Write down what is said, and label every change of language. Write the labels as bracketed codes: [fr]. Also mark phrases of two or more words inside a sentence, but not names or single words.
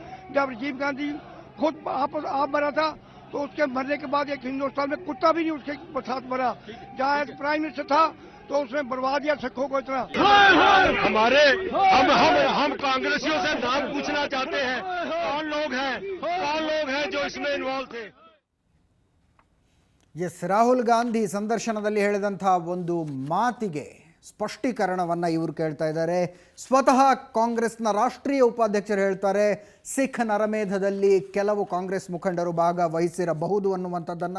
[hi] जब राजीव गांधी खुद आप मरा था तो उसके मरने के बाद एक हिंदुस्तान में कुत्ता भी नहीं उसके साथ मरा. जहाँ [en] prime minister [hi] था तो उसने बर्बाद दिया सिखों को इतना. हम कांग्रेसियों से नाम पूछना चाहते हैं, कौन लोग हैं जो इसमें इन्वॉल्व थे. [kn] ಎಸ್, ರಾಹುಲ್ ಗಾಂಧಿ ಸಂದರ್ಶನದಲ್ಲಿ ಹೇಳಿದಂಥ ಒಂದು ಮಾತಿಗೆ ಸ್ಪಷ್ಟೀಕರಣವನ್ನು ಇವರು ಕೇಳ್ತಾ ಇದ್ದಾರೆ. ಸ್ವತಃ ಕಾಂಗ್ರೆಸ್ನ ರಾಷ್ಟ್ರೀಯ ಉಪಾಧ್ಯಕ್ಷರು ಹೇಳ್ತಾರೆ, ಸಿಖ್ ನರಮೇಧದಲ್ಲಿ ಕೆಲವು ಕಾಂಗ್ರೆಸ್ ಮುಖಂಡರು ಭಾಗವಹಿಸಿರಬಹುದು ಅನ್ನುವಂಥದ್ದನ್ನು.